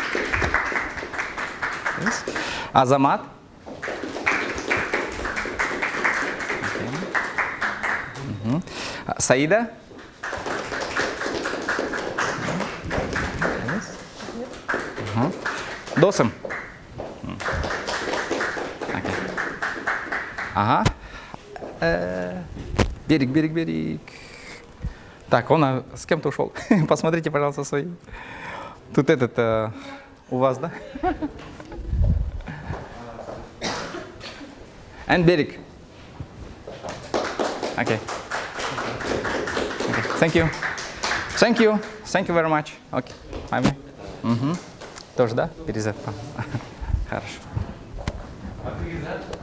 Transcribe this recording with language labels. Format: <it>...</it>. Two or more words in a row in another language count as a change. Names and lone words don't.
<en>Yes. Azamat. Okay. Saida. Yes. Dosam. Okay.</en> <ru>Берег. Так, он с кем-то ушел. Посмотрите, пожалуйста, свои. Тут этот у вас, да?</ru> <en>And Берег. Okay. Thank you. Thank you very much.</en> <ru>Okay. Тоже, да? Перезет. Хорошо.</ru>